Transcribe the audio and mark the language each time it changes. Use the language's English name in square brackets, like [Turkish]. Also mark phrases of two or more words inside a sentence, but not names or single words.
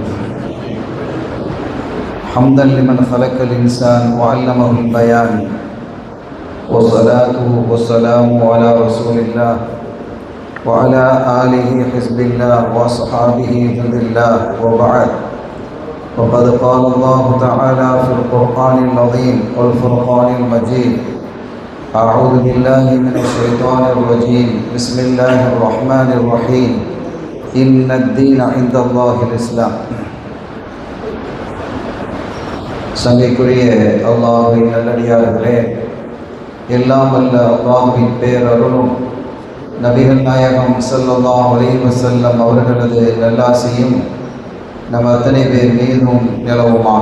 [Arabic] حمدا لمن خلق الإنسان وعلمه البيان، والصلاة والسلام على رسول الله وعلى آله حزب الله وأصحابه جند الله، وبعد. وقد قال الله تعالى في القرآن العظيم والفرقان المجيد: أعوذ بالله من الشيطان الرجيم، بسم الله الرحمن الرحيم، إن الدين عند الله الإسلام. [Tamil] சங்கைக்குரிய அல்லாஹ்வின் நல்லடியார்களே, எல்லாம் வல்ல அல்லாஹ்வின் பேரருளும் நபிகள் நாயகம் [Arabic] صلى الله عليه وسلم [Tamil] அவர்களது நல்லாசியும் நம் அத்தனை பேர் மீதும் நிலவுமாக.